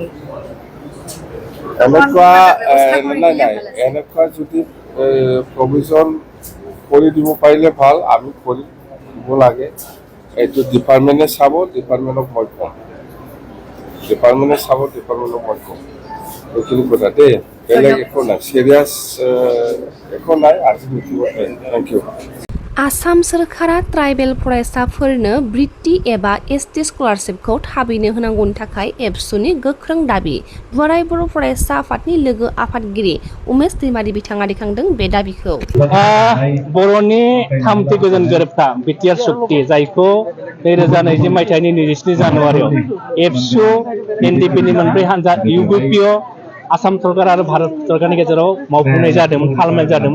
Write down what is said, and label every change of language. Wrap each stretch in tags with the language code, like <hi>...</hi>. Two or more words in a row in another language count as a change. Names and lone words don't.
<as>এনেকুৱা এনেকুৱা যদি প্ৰভিজন কৰি দিব পাৰিলে ভাল, আমি কৰি দিব লাগে। এইটো ডিপাৰ্টমেণ্টে চাব, ডিপাৰ্টমেণ্টক মই ক'ম। ডিপাৰ্টমেণ্টে চাব, ডিপাৰ্টমেণ্টক মই ক'ম। এইখিনি কথা দেই, বেলেগ একো নাই, চিৰিয়াছ একো নাই আজি মিটিঙত।</as> <en>thank you.</en> <brx>आसाम सोरखारा ट्राइबेल फरायसाफोरनो बृत्ति एबा ST स्कलारशिपखौ थाबैनो होनांगौनि थाखाय एबसुनि गोख्रों दाबि। बोराय बर' फरायसा आफादनि लोगो आफादगिरि उमेश दैमारि बिथाङा दैखांदों बे दाबिखौ। बर'नि थामथि गोजोन गोरोबथा बिटिआर सुक्ति, जायखौ 2020 मायथाइनि 27 जानुवारियाव एबसु NDP-नि मोनब्रै हानजा UPPO, आसाम सरकार आरो भारत सरकारनि गेजेराव मावफुंनाय जादोंमोन, खालामनाय जादोंमोन।</brx>